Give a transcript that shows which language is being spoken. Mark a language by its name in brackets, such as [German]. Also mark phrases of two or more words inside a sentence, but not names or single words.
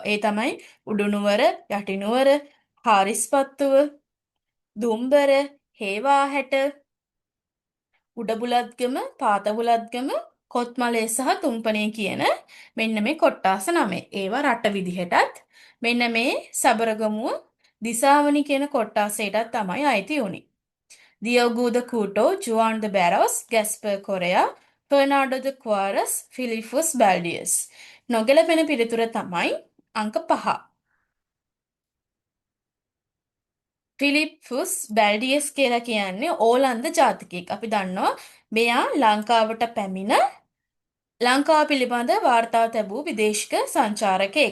[Sinhala] ඒ තමයි උඩුනුවර, යටිනුවර, හාරිස්පත්තුව, දුම්බර, හේවාහැට, උඩබුලත්ගම, පාතබුලත්ගම, කොත්මලේ සහ තුම්පනේ කියන මෙන්න මේ කොට්ටාස 9. ඒවා රට විදිහටත් මෙන්න මේ සබරගමුව දිසාවනි කියන කොට්ටාසයටත් තමයි අයිති උනේ. Diogo de Couto, Juan de Barros, Gaspar Correa, Fernando de Quares, Philippus Baldius. නොගැලපෙන පිළිතුර තමයි අංක 5. ෆිලිප්පුස් බැල්ඩියස් කියලා කියන්නේ ඕලන්ද ජාතිකයෙක්. අපි දන්නවා මෙයා ලංකාවට පැමිණ ලංකාව පිළිබඳ වාර්තා තැබූ විදේශික සංචාරකයෙක්.